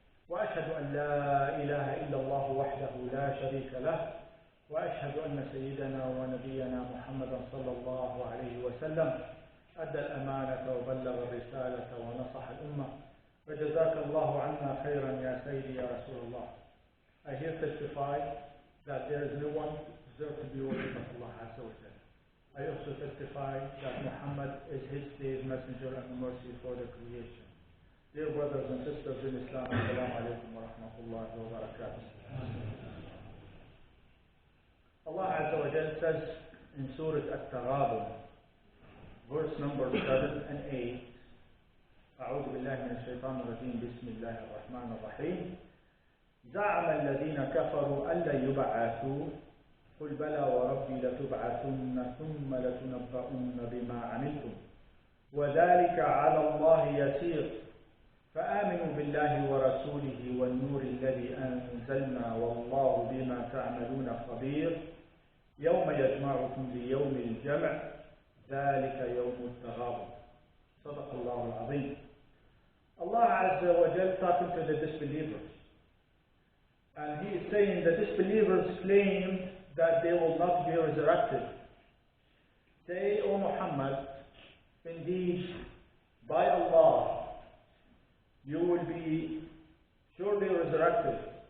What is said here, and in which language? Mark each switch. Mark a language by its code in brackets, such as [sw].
[ar] وأشهد أن لا إله إلا الله وحده لا شريك له وأشهد أن سيدنا ونبينا محمدا صلى الله عليه وسلم أدى الأمانة وبلغ الرسالة ونصح الأمة. فجزاك الله عنا خيرا يا سيدي يا رسول الله. [en] I here testify that there is no one deserved to be worshipped but Allah Azza wa Jalla. I also testify that Muhammad is his day's messenger and mercy for the creation. Dear brothers and sisters in Islam, [ar] Assalamu alaikum wa rahmatullahi wa barakatuh. [en] Allah Azza wa Jalla says in Surah At-Taghabun, verse number 7 and 8, [ar] أعوذ بالله من الشيطان الرجيم بسم الله الرحمن الرحيم. زعم الذين كفروا أن لن يبعثوا قل بلى وربي لتبعثن ثم لتنبؤن بما عملتم وذلك على الله يسير فآمنوا بالله ورسوله والنور الذي أنزلنا والله بما تعملون خبير يوم يجمعكم ليوم الجمع ذلك يوم التغابن. صدق الله العظيم. [en] Allah Azza wa Jal talking to the disbelievers, and He is saying the disbelievers claim that they will not be resurrected. Say, O Muhammad, indeed, by Allah, you will be surely resurrected.